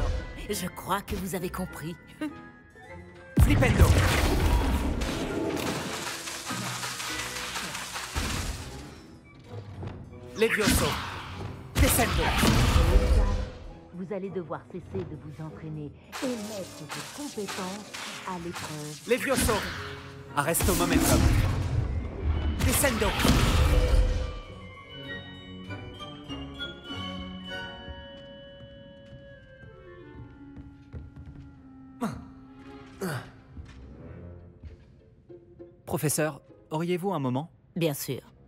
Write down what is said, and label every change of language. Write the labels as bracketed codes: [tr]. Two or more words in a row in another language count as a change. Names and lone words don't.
[fr] Je crois que vous avez compris. Flipendo. Levioso. Descendo. Vous allez devoir cesser de vous entraîner et mettre vos compétences à l'épreuve. Levioso. Arresto momentum. Descendo. Professeur, auriez-vous un moment? Bien sûr.